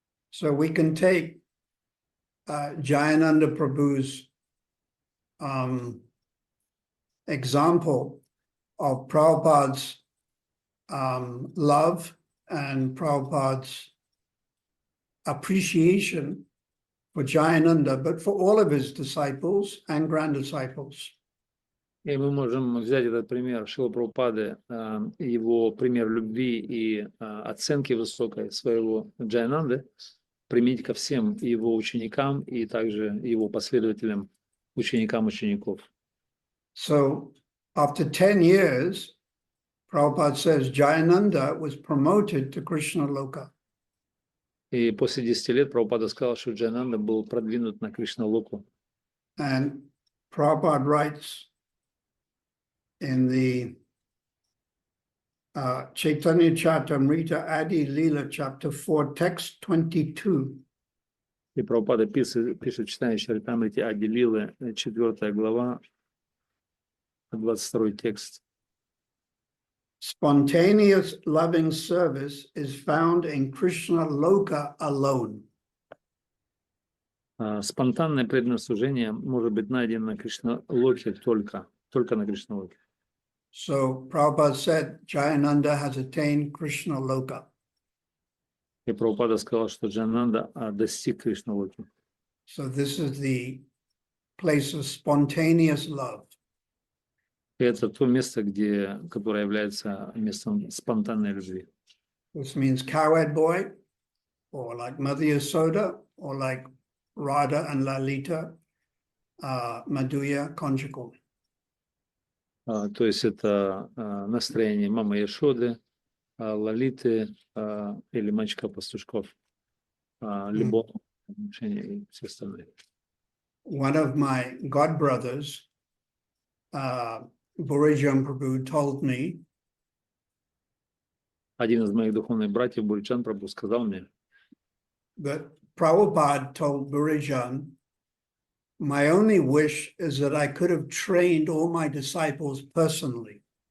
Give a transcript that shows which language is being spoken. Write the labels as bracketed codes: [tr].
[en] So we can take Jayananda Prabhu's example of Prabhupada's love and Prabhupada's appreciation for Jayananda, but for all of his disciples and grand disciples. [ru] И мы можем взять этот пример Шрилы Прабхупады, его пример любви и оценки высокой своего Джаянанды, применить ко всем его ученикам и также его последователям, ученикам учеников. [en] So after 10 years, Prabhupada says Jayananda was promoted to Krishna Loka. [ru] И после 10 лет Прабхупада сказал, что Джаянанда был продвинут на Кришна-локу. [en] And Prabhupada writes in the Chaitanya Charitamrita Adi Leela chapter 4, text 22. [ru] И Прабхупада пишет в читании Чаритамрити Ади Лилы, 4 глава, 22 текст. [en] Spontaneous loving service is found in Krishna Loka alone. [ru] Спонтанное преданное служение может быть найдено на Кришна-локе только на Кришна-локе. [en] So Prabhupada said Jayananda has attained Krishna Loka. [ru] И Прабхупада сказал, что Джананда достиг Кришна-локи. [en] So this is the place of spontaneous love. [ru] И это то место, которое является местом спонтанной любви. [en] This means cowherd boy, or like Mother Yasoda, or like Radha and Lalita, Madhurya conjugal. [ru] То есть это настроение мамы Яшоды, Лалиты или мальчика-пастушков, любовь, отношения и все остальные. [en] One of my godbrothers, Burijan Prabhu, told me [ru] Один из моих духовных братьев, Буриджан Прабху, сказал мне, [en] that Prabhupada told Burijan, my only wish is that I could have trained all my disciples personally.